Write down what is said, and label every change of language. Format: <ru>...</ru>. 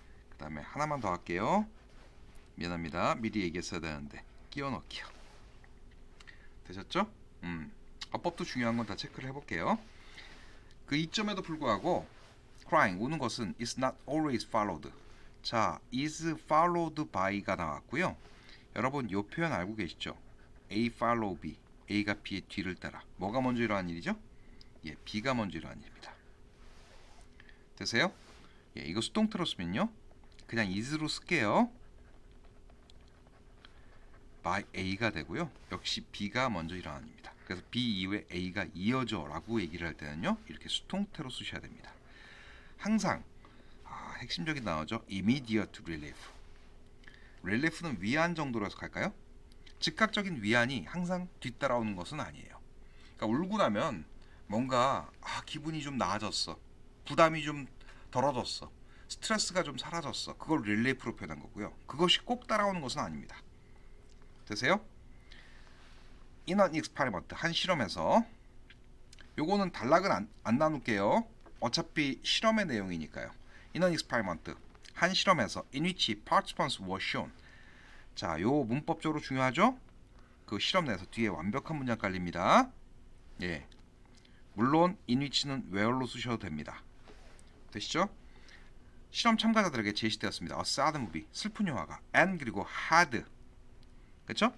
<ko>그 다음에 하나만 더 할게요. 미안합니다. 미리 얘기했어야 되는데 끼워 넣기요. 되셨죠? 어법도 중요한 건 다 체크를 해볼게요. 그 이점에도 불구하고 crying, 우는 것은</ko> <en>is not always followed.</en> <ko>자,</ko> <en>is followed by</en> <ko>가 나왔고요. 여러분 이 표현 알고 계시죠?</ko> <en>A follow B,</en> <ko>A가 B의 뒤를 따라. 뭐가 먼저 일어난 일이죠? 예, B가 먼저 일어난 일입니다. 되세요? 예, 이거 수동태로 쓰면요, 그냥 is로 쓸게요. by A가 되고요. 역시 B가 먼저 일어난 일입니다. 그래서 B 이후에 A가 이어져 라고 얘기를 할 때는요, 이렇게 수동태로 쓰셔야 됩니다. 항상 핵심적인 단어죠.</ko> <en>immediate relief.</en> <ko>relief는 위안 정도로 해서 갈까요? 즉각적인 위안이 항상 뒤따라오는 것은 아니에요. 그러니까 울고 나면 뭔가 기분이 좀 나아졌어, 부담이 좀 덜어졌어, 스트레스가 좀 사라졌어. 그걸 릴리프로 표현한 거고요. 그것이 꼭 따라오는 것은 아닙니다. 되세요?</ko> <en>In an experiment,</en> <ko>한 실험에서, 요거는 단락은 안 나눌게요. 어차피 실험의 내용이니까요.</ko> <en>In an experiment,</en> <ko>한 실험에서</ko> <en>in which participants were shown.</en> <ko>자, 요 문법적으로 중요하죠? 그 실험 내에서 뒤에 완벽한 문장 깔립니다. 예. 물론 in which는 where로 쓰셔도 됩니다. 되시죠? 실험 참가자들에게 제시되었습니다.</ko> <en>A sad movie,</en> <ko>슬픈 영화가 and 그리고 had, 그렇죠?</ko>